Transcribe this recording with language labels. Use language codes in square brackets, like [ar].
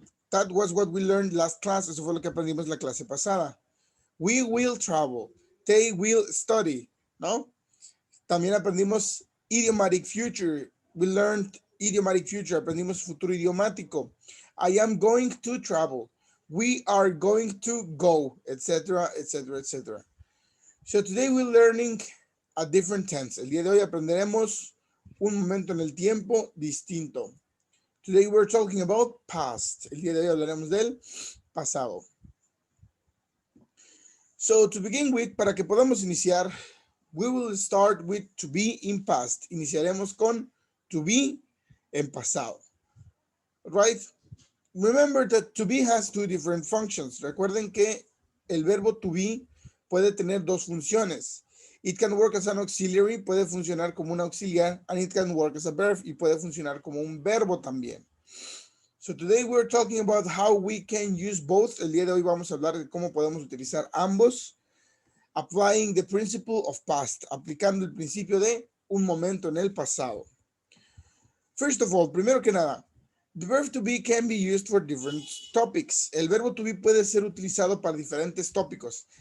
[en] That was what we learned last class, [es] eso fue lo que aprendimos la clase pasada. [en] We will travel, they will study, ¿no? [es] También aprendimos [en] idiomatic future, we learned idiomatic future, [es] aprendimos futuro idiomático. [en] I am going to travel. We are going to go, etc., etc., etc. So today we're learning a different tense. [es] El día de hoy aprenderemos un momento en el tiempo distinto. [en] Today we're talking about past. [es] El día de hoy hablaremos del pasado. [en] So to begin with, [es] para que podamos iniciar, [en] we will start with to be in past. [es] Iniciaremos con to be en pasado. [en] Right? Remember that to be has two different functions. [es] Recuerden que el verbo to be puede tener dos funciones. [en] It can work as an auxiliary, [es] puede funcionar como un auxiliar, [en] and it can work as a verb, [es] y puede funcionar como un verbo también. [en] So today we're talking about how we can use both. [es] El día de hoy vamos a hablar de cómo podemos utilizar ambos. [en] Applying the principle of past, [es] aplicando el principio de un momento en el pasado. [en] First of all, [es] primero que nada, [en] the verb to be can be used for different topics. [es] El verbo to be puede ser utilizado para diferentes tópicos.